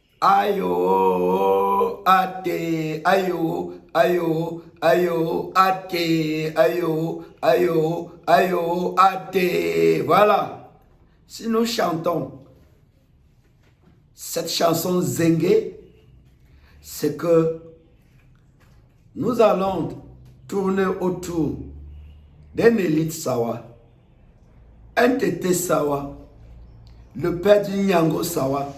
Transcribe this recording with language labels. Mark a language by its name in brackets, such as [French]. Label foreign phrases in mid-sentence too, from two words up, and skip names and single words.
[French] Ayo, ate, ayo, ayo, ayo, ate, ayo, ayo, ayo, ate. Voilà. Si nous chantons cette chanson zengue, c'est que nous allons tourner autour d'un élite Sawa, un tété Sawa, le père du Nyango Sawa.